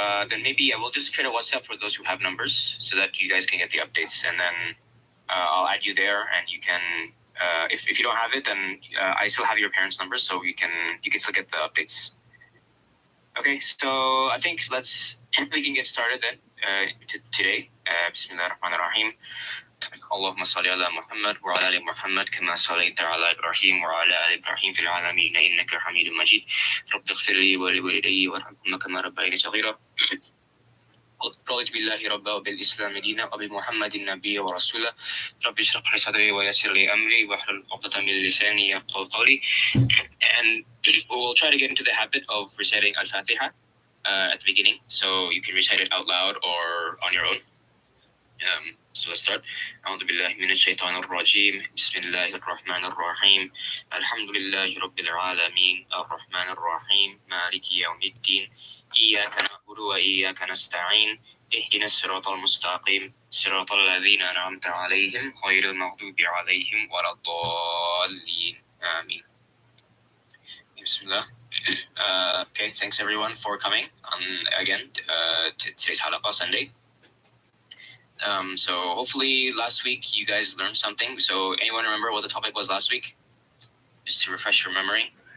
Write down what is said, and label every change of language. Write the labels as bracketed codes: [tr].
[en] Then maybe I will just create a WhatsApp for those who have numbers so that you guys can get the updates, and then I'll add you there, and you can. If you don't have it, then I still have your parents' numbers, so you can still get the updates. Okay, so I think we can get started then today. [ar] Bismillahirrahmanirrahim. اللهم صل على محمد وعلى آل محمد كما صليت على إبراهيم وعلى آل إبراهيم في العالمين إنك حميد مجيد رب اغفر لي ولوالدي وارحمهما كما ربياني صغيرا رضيت بالله ربا وبالإسلام دينا وبمحمد نبيا ورسولا رب اشرح لي صدري ويسر لي أمري واحلل عقدة من لساني يفقهوا قولي. [en] And we'll try to get into the habit of reciting Al-Fatiha at the beginning, so you can recite it out loud or on your own. So let's start. [ar] أعوذ بالله من الشيطان الرجيم بسم الله الرحمن الرحيم الحمد لله رب العالمين الرحمن الرحيم مالك يوم الدين إياك نعبد وإياك نستعين اهدنا الصراط المستقيم صراط الذين أنعمت عليهم غير المغضوب عليهم ولا الضالين آمين. بسم الله. [en] Okay, thanks everyone for coming again to today's halaqa Sunday. So hopefully last week you guys learned something. So anyone remember what the topic was last week? Just to refresh your memory.